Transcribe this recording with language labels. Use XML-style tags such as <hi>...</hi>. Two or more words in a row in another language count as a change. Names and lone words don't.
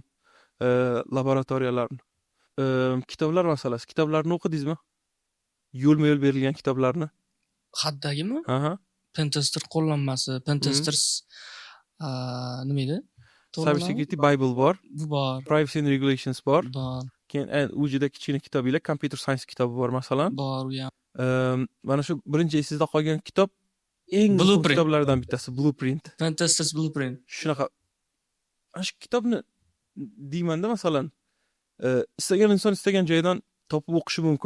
<uz>Laboratoriyalarni. Kitoblar masalasi. Kitoblarni o'qidingizmi? Yo'lma-yo'l berilgan kitoblarni. Haddagimi? Aha. Pentester qo'llanmasi, Pentesters nima edi? Cyber Security Bible bor, Bu bor. Privacy and Regulations bor. Bor. Keyin u juda kichkina kitoblar,</uz> <en>Computer Science</en> <uz>kitobi bor masalan. Bor u ham. Mana shu birinchi esingizda qolgan kitob eng muhim Blueprint. kitoblardan bittasi, Blueprint. Pentesters Blueprint. Shunaqa. Ana shu kitobni deymanda masalan, istagan inson istagan joydan topib o'qishi mumkin.</uz>